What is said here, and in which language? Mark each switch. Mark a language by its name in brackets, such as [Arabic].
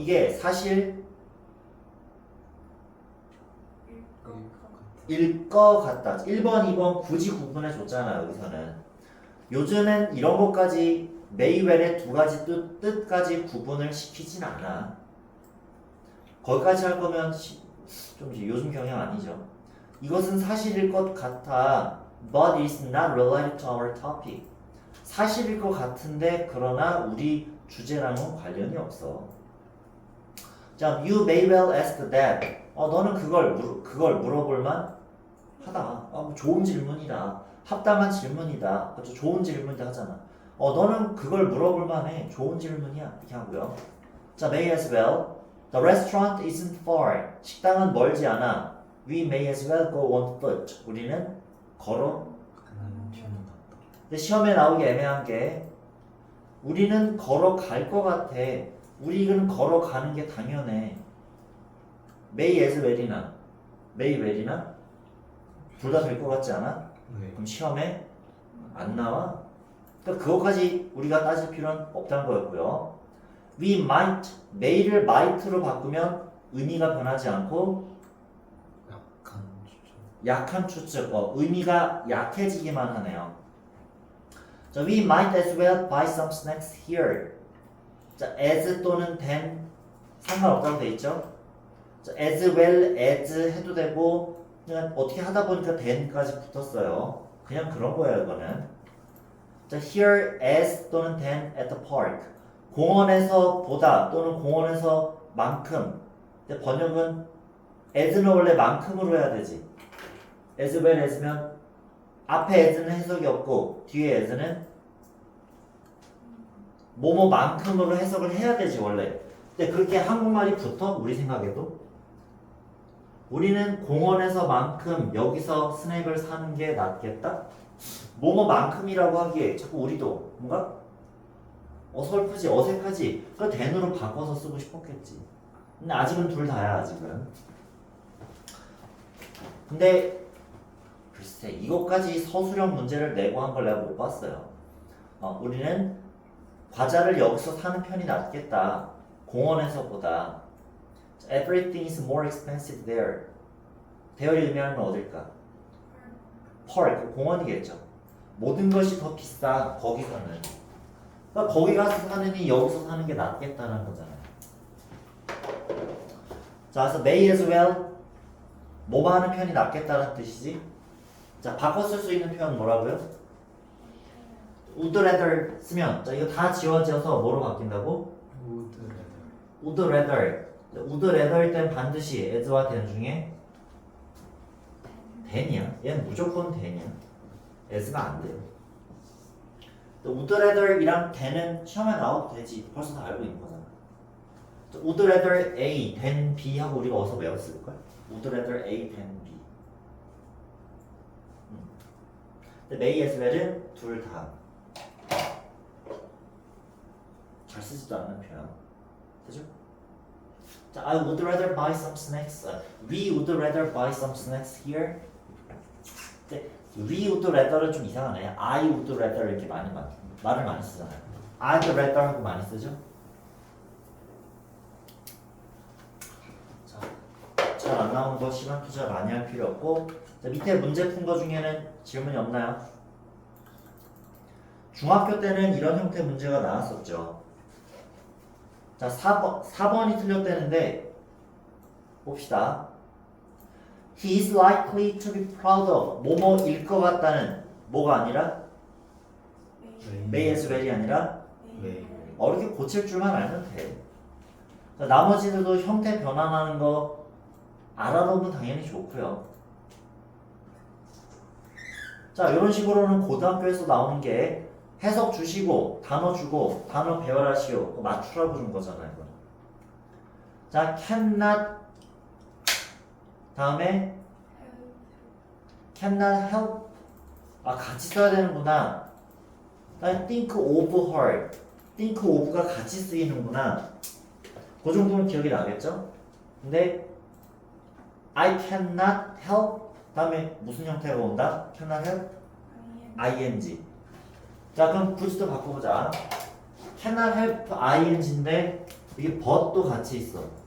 [Korean] 이게 사실 일 것 같다. 1번, 2번 굳이 구분해 줬잖아. 여기서는. 요즘엔 이런 것까지 메이웰의 두 가지 뜻까지 구분을 시키진 않아. 거기까지 할 거면 좀 요즘 경향 아니죠. 이것은 사실일 것 같아. [English] But it's not related to our topic. [Korean] 사실일 것 같은데 그러나 우리 주제랑은 관련이 없어. [English] 자, you may well ask that. [Korean] 너는 그걸 물어볼만 하다. 뭐 좋은 질문이다. 합당한 질문이다. 그렇죠? 좋은 질문이다 하잖아. 너는 그걸 물어볼만 해. 좋은 질문이야. 이렇게 하고요. [English] 자, may as well. The restaurant isn't far. [Korean] 식당은 멀지 않아. [English] We may as well go on foot. [Korean] 우리는 걸어. 가는 편이 낫다. 근데 시험에 나오기 애매한 게 우리는 걸어갈 것 같아. 우리는 걸어가는 게 당연해. may as well이나 may well이나 둘 다 될 것 같지 않아? 네. 그럼 시험에 안 나와. 그러니까 그것까지 우리가 따질 필요는 없다는 거였고요. [English] We might, [Korean] may를 might로 바꾸면 의미가 변하지 않고 약간 추천. 약한 추측, 의미가 약해지기만 하네요. [English] 자, we might as well buy some snacks here. [Korean] 자, as 또는 than 상관없다고 돼 있죠. 자, as well as 해도 되고 그냥 어떻게 하다 보니까 than까지 붙었어요. 그냥 그런 거예요, 이거는. [English] 자, here as 또는 than at the park. [Korean] 공원에서 보다 또는 공원에서 만큼. 근데 번역은 as는 원래 만큼으로 해야 되지. as well as면 앞에 as는 해석이 없고 뒤에 as는 뭐뭐만큼으로 해석을 해야 되지 원래. 근데 그렇게 한국말이 붙어? 우리 생각에도? 우리는 공원에서만큼 여기서 스낵을 사는 게 낫겠다? 뭐뭐만큼이라고 하기에 자꾸 우리도 뭔가 어설프지 어색하지 그 than으로 바꿔서 쓰고 싶었겠지. 근데 아직은 둘 다야 아직은. 근데 글쎄 이것까지 서술형 문제를 내고 한 걸 내가 못 봤어요. 우리는 과자를 여기서 사는 편이 낫겠다. 공원에서보다. [English] Everything is more expensive there. [Korean] there이 의미하는 건 어딜까? park, 공원이겠죠. 모든 것이 더 비싸 거기서는. 그러니까 거기 가서 사느니 여기서 사는 게 낫겠다는 거잖아요. 자, 그래서 may as well 뭐 하는 편이 낫겠다는 뜻이지. 자, 바꿔 쓸 수 있는 표현 뭐라고요? would rather 쓰면 자 이거 다 지워져서 뭐로 바뀐다고? [English] Would rather. would rather. [Korean] would rather일 땐 반드시 as와 than 중에 than이야. 얘는 무조건 than이야. as가 안 돼요. would rather이랑 than은 시험에 나와도 되지. 벌써 다 알고 있는 거잖아. would rather A than B 하고 우리가 어디서 외웠을걸? [English] would rather A than B. [Korean] 근데 may as well은 둘 다. 잘 쓰지도 않는 표현. 되죠? [English] 자, I would rather buy some snacks. We would rather buy some snacks here. [Korean] 근데 we would rather은 좀 이상하네. I would rather 이렇게 말을 많이 쓰잖아요. I'd rather 하고 많이 쓰죠? 자, 잘 안 나오는 거 시간 투자 많이 할 필요 없고. 자, 밑에 문제 푼 거 중에는 질문이 없나요? 중학교 때는 이런 형태 문제가 나왔었죠. 자, 4번이 틀렸다는데 봅시다. [English] He is likely to be proud of [Korean] 뭐뭐일 것 같다는 뭐가 아니라 [English] may as well이 아니라 may. [Korean] 이렇게 고칠 줄만 알면 돼. 자, 나머지들도 형태 변환하는 거 알아놓으면 당연히 좋고요. 자, 이런 식으로는 고등학교에서 나오는 게 해석 주시고 단어 주고 단어 배열하시오 맞추라고 준 거잖아요. 이거. 자, cannot 다음에 cannot help 같이 써야 되는구나. think of her think of가 같이 쓰이는구나. 그 정도는 기억이 나겠죠? 근데 I cannot help 다음에 무슨 형태가 온다? [English] cannot help ing. [Korean] 자, 그럼 부지도 바꿔보자. cannot help ing인데 이게 but도 같이 있어.